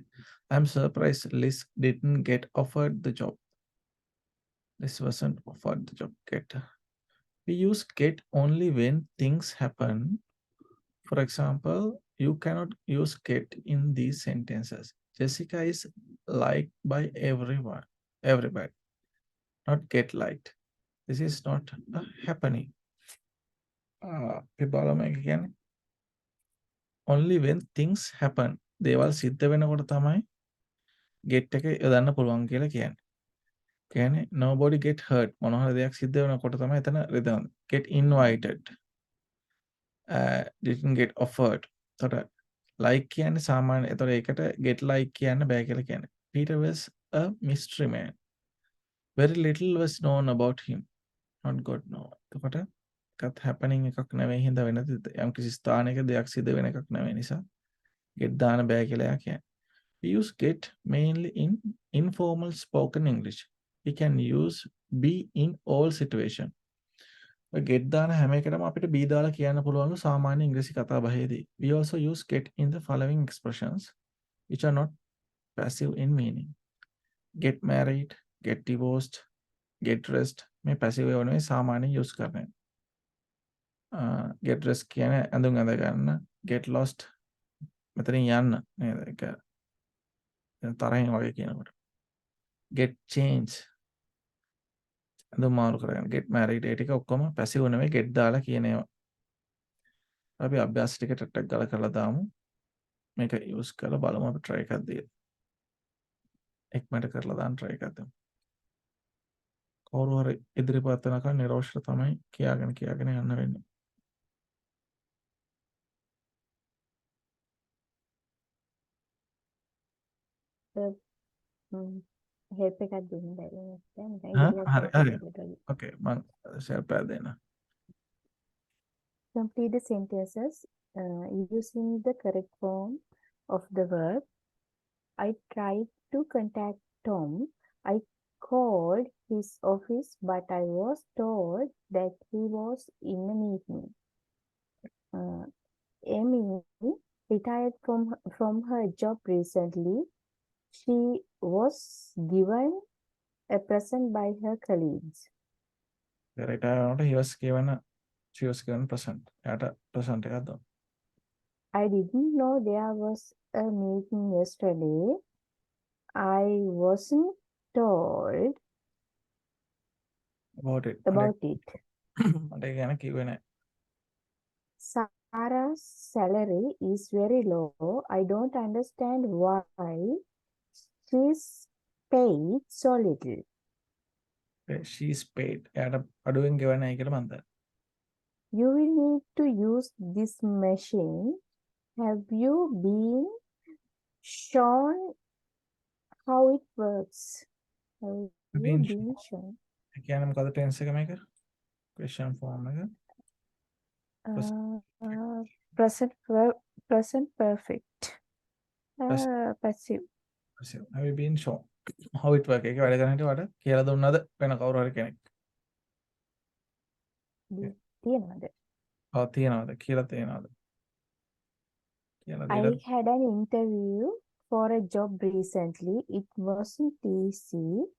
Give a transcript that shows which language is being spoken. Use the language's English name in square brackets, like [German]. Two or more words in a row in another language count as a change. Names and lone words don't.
[English] I'm surprised Liz didn't get offered the job. Liz wasn't offered the job. Get. We use get only when things happen. For example, you cannot use get in these sentences. Jessica is liked by everyone. Everybody. Not get liked. This is not happening. [Sinhala] අපි බලමු එක කියන්නේ [English] only when things happen. [Sinhala] දේවල් සිද්ධ වෙනකොට තමයි get එක යොදන්න පුළුවන් කියලා කියන්නේ. [English] කියන්නේ nobody get hurt. [Sinhala] මොනවා හරි දෙයක් සිද්ධ වෙනකොට තමයි එතන රිදවන්නේ. [English] Get invited. Didn't get offered. [Sinhala] එතකොට like කියන්නේ සාමාන්‍ය. එතකොට ඒකට [English] get like [Sinhala] කියන්න බෑ කියලා කියන්නේ. [English] Peter was a mystery man. Very little was known about him. Not God know. [Sinhala] එතකොට එකත් happening එකක් නෙවෙයි හින්දා වෙන යම් කිසි ස්ථානයක දෙයක් සිද්ධ වෙන එකක් නෙවෙයි නිසා get දාන්න බෑ කියලා එයා කියන්නේ. [English] We use get mainly in informal spoken English. We can use be in all situation. [Sinhala] get දාන හැම එකටම අපිට be දාලා කියන්න පුළුවන්ලු සාමාන්‍ය ඉංග්‍රීසි කතා බහේදී. [English] We also use get in the following expressions which are not passive in meaning. Get married, get divorced, get dressed. [Sinhala] මේ passive ඒවා නෙවෙයි සාමාන්‍යයෙන් use කරන්නේ. [English] Get dressed [Sinhala] කියන්නේ ඇඳුම් ඇඳ ගන්න. [English] Get lost [Sinhala] මෙතනින් යන්න නේද? ඒක තරහින් වගේ කියනකොට. [English] Get change [Sinhala] ඇඳුම් මාරු කරගන්න. [English] Get married [Sinhala] ඒ ටික ඔක්කොම passive නෙවෙයි get දාලා කියන ඒවා. අපි අභ්‍යාස ටික ටක් ගාලා කරලා දාමු. මේක use කරලා බලමු අපි try එකක් දීලා. එක්මට කරලා දාන්න try එකක් දෙමු. කවුරු හරි ඉදිරිපත් වෙනකන් නිරෝෂ්‍ර තමයි කියාගෙන යන්න වෙන්නේ. help එකක් දෙන්න බැරි නේද? හරි. Okay මම [English] share pad [Sinhala] දෙන්න. [English] Complete the sentences using the correct form of the verb. I tried to contact Tom. I called his office, but I was told that he was in a meeting. Amy retired from her job recently. She was given a present by her colleagues. She was given present. [Sinhala] present එකක් දුන්නා. [English] I didn't know there was a meeting yesterday. I wasn't told about it. [Sinhala] මට ගැන කිව්වේ නැහැ. [English] Sarah's salary is very low. I don't understand why she's paid so little. She's paid. [Sinhala] එයාට අඩුවෙන් ගෙවන්නේ කියලා මම දන්නවා. [English] You will need to use this machine. Have you been shown how it works? Have you been shown? [Sinhala] කියන්නේ මොකද tense එක මේක? [English] Question form [Sinhala] එක. [English] Present perfect. Passive. Have you been shown how it works? [Sinhala] ඒක වැඩ කරන හැටි වඩ කියලා දුන්නද වෙන කවුරු හරි කෙනෙක්? තියෙනවද? ඔව් තියෙනවද කියලා තියෙනවද? [English] I had an interview for a job recently. It wasn't easy.